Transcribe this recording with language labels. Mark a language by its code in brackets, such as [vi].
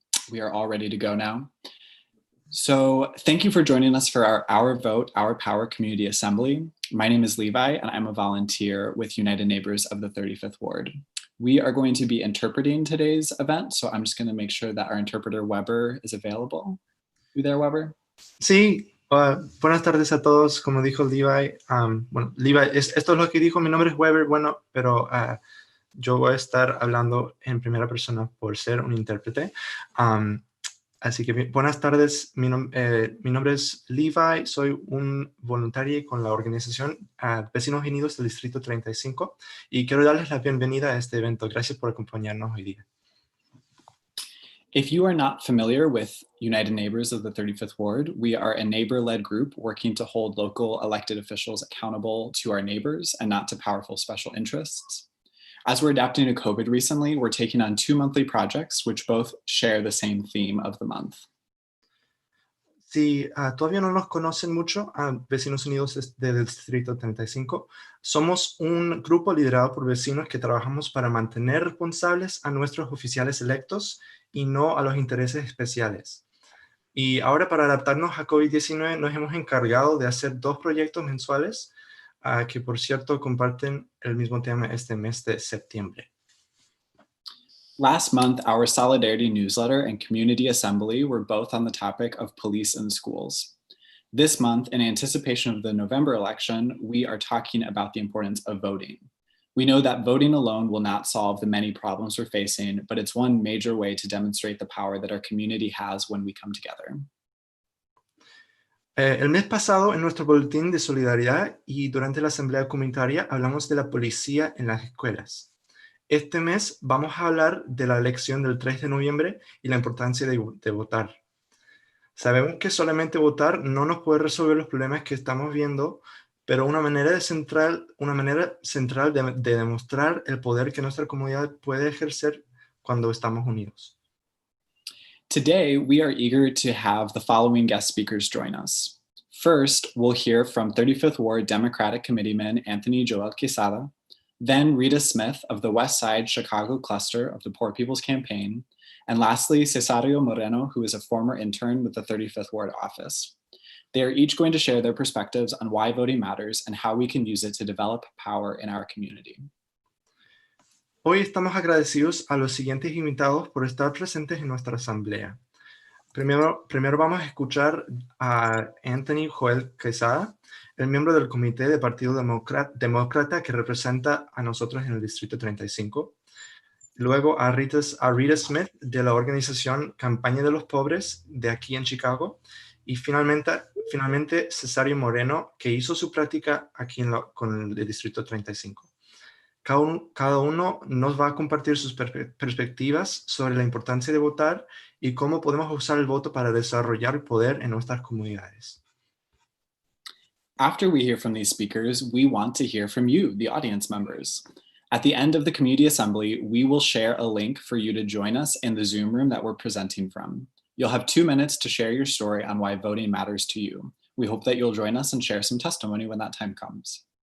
[en] We are all ready to go now. So thank you for joining us for our Vote, Our Power Community Assembly. My name is Levi, and I'm a volunteer with United Neighbors of the 35th Ward. We are going to be interpreting today's event, so I'm just going to make sure that our interpreter, Weber, is available. You there, Weber? [es] Sí, buenas tardes a todos. Como dijo Levi, bueno, Levi, esto es lo que dijo, mi nombre es Weber, bueno, pero yo voy a estar hablando en primera persona por ser un intérprete. Así que buenas tardes, mi nombre es Levi, soy un voluntario con la organización Vecinos Unidos del Distrito 35 y quiero darles la bienvenida a este evento. Gracias por acompañarnos hoy día. [en] If you are not familiar with United Neighbors of the 35th Ward, we are a neighbor-led group working to hold local elected officials accountable to our neighbors and not to powerful special interests. As we're adapting to COVID recently, we're taking on 2 monthly projects, which both share the same theme of the month. [es] Si todavía no nos conocen mucho, Vecinos Unidos del Distrito 35, somos un grupo liderado por vecinos que trabajamos para mantener responsables a nuestros oficiales electos y no a los intereses especiales. Y ahora, para adaptarnos a COVID-19, nos hemos encargado de hacer 2 proyectos mensuales que, por cierto, comparten el mismo tema este mes de septiembre. [en] Last month, our Solidarity newsletter and community assembly were both on the topic of police in schools. This month, in anticipation of the November election, we are talking about the importance of voting. We know that voting alone will not solve the many problems we're facing, but it's one major way to demonstrate the power that our community has when we come together. [es] El mes pasado, en nuestro boletín de solidaridad y durante la asamblea comunitaria, hablamos de la policía en las escuelas. Este mes vamos a hablar de la elección del 3 de noviembre y la importancia de votar. Sabemos que solamente votar no nos puede resolver los problemas que estamos viendo, pero una manera central de demostrar el poder que nuestra comunidad puede ejercer cuando estamos unidos. [en] Today, we are eager to have the following guest speakers join us. First, we'll hear from 35th Ward Democratic Committeeman Anthony Joel Quesada, then Rita Smith of the West Side Chicago cluster of the Poor People's Campaign, and lastly, Cesario Moreno, who is a former intern with the 35th Ward office. They are each going to share their perspectives on why voting matters and how we can use it to develop power in our community. [es] Hoy estamos agradecidos a los siguientes invitados por estar presentes en nuestra asamblea. Primero vamos a escuchar a Anthony Joel Quesada, el miembro del Comité de Partido Demócrata que representa a nosotros en el Distrito 35. Luego a Rita Smith de la organización Campaña de los Pobres de aquí en Chicago. Y finalmente Cesario Moreno, que hizo su práctica aquí con el Distrito 35. Cada uno nos va a compartir sus perspectivas sobre la importancia de votar y cómo podemos usar el voto para desarrollar poder en nuestras comunidades. [en] After we hear from these speakers, we want to hear from you, the audience members. At the end of the community assembly, we will share a link for you to join us in the Zoom room that we're presenting from. You'll have 2 minutes to share your story on why voting matters to you. We hope that you'll join us and share some testimony when that time comes.